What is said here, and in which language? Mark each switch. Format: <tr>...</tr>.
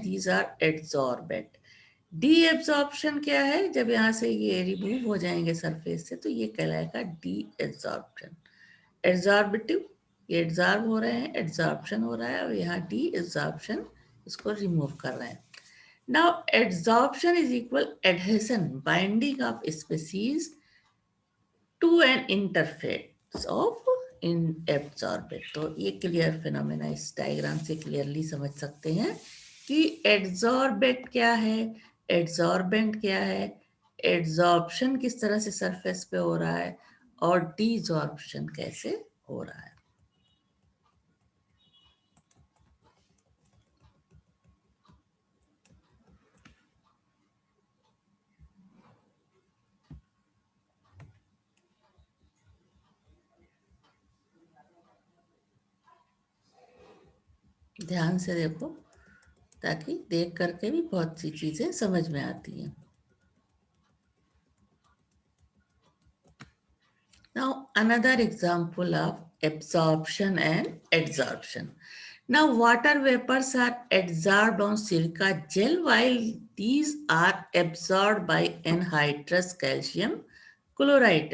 <en>These are adsorbent.</en> <hi>D absorption क्या है, जब यहाँ से ये रिमूव हो जाएंगे सरफेस से तो ये कहलाएगा डी एब्जॉर्प्शन. एड्सॉर्बिटिव, ये एड्सॉर्ब हो रहे हैं, एड्सॉर्प्शन हो रहा है, और यहाँ डी एब्जॉर्प्शन, इसको रिमूव कर रहे हैं.</hi> <en>Now, adsorption is equal adhesion, binding of species to an interface of in absorbent.</en> <hi>तो ये क्लियर फिनोमेना इस डायग्राम से क्लियरली समझ सकते हैं कि एड्सॉर्बेंट क्या है, एड्सॉर्बेंट क्या है, एड्सॉर्प्शन किस तरह से सरफेस पे हो रहा है, और डीसॉर्प्शन कैसे हो रहा है. ध्यान से देखो ताकि देख करके भी बहुत सी चीजें समझ में आती हैं.</hi> <en>Now another example of absorption and adsorption. Now water vapors are adsorbed on silica gel while these are absorbed by anhydrous calcium chloride.</en>